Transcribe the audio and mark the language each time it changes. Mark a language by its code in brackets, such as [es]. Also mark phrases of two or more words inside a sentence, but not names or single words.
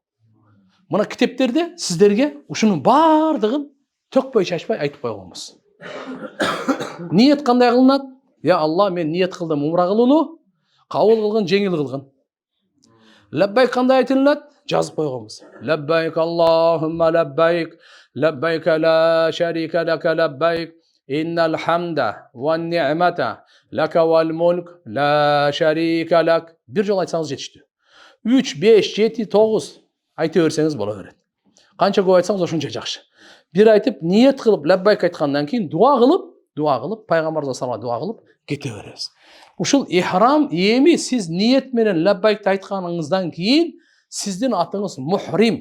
[ky] Мына китептерде сиздерге ушунун баардыгын төкпөй чачпай айтып койгонбуз. Ниет кандай кылынат? [ar] يا الله, [ky] мен ниет кылдым умра кылууну, кабыл кылгын, жеңил кылгын. Лаббайк кандай айтылат? Жазып койгонбуз. [ar] لبيك اللهم لبيك، لبيك لا شريك لك لبيك، إن الحمد والنعمة لك والملك لا شريك لك. [ky] Бир жол айтсаңыз жетиштүү. 3, 5, 7, 9 айта берсеңиз боло берет. Канча көп айтсаңыз ошончо жакшы. Бир айтып, ниет кылып, лаббайк айткандан кийин дуа кылып, пайгамбарыбызга салам дуа кылып кете беребиз. Ушул ихрам эми сиз ниет менен лаббайкты айтканыңыздан кийин сиздин атыңыз мухрим.